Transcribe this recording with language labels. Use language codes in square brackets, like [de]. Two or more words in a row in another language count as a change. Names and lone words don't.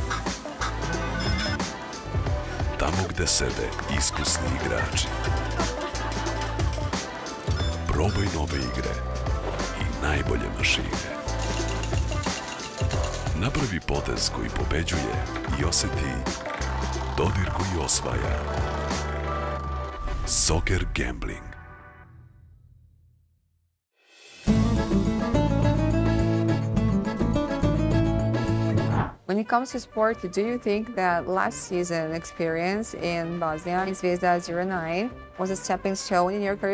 [sr] Tamo gde sede iskusni igrači. Probaj nove igre i najbolje mašine. Napravi potez koji pobeđuje i oseti dodir koji osvaja. Soccer Gambling. [en] When it comes to sport, do you think that last season experience in Bosnia, in Zvezda 09, was a stepping stone in your career?